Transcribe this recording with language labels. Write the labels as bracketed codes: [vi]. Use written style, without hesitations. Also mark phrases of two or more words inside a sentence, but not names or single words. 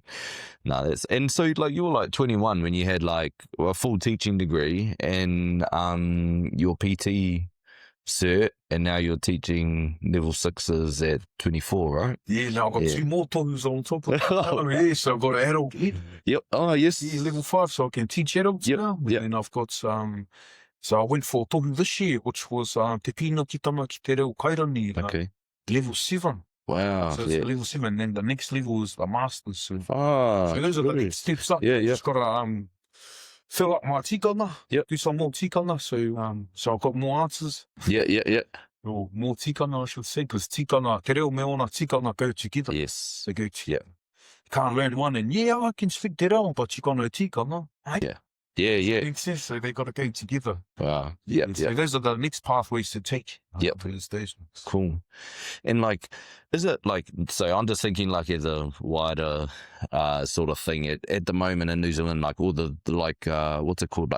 [en] Nah, and so like you were like 21 when you had like a full teaching degree and your PT cert, and now you're teaching level 6s at 24, right? Yeah, now I've got 2 more toes on top of that. Yeah, so I've got an adult. Yep. Oh, yes. Yeah, level 5, so I can teach adults now. Yep. And I've got so I went for tohu this year, which was te pina ki tama ki te reo kairani. Okay. Level 7. Wow. So it's level 7, and then the next level is the masters. So, so those are the next steps up. Yeah. Just gotta fill up my tikanga. Yep. Do some more tikanga. So I've got more answers. Yeah. Or more tikanga, I should say, because tikanga, [mi] te reo me ona tikanga [en] go together. Yes. They go together. Yeah. You can't learn one and I can speak [mi] te reo, [en] but you can't learn tikanga. Hey? Yeah. Makes sense, so they got to go together. Wow. Yeah. So those are the next pathways to take. For the stations. Cool. And like, is it like, so I'm just thinking like as a wider sort of thing at the moment in New Zealand, like all the like, what's it called, like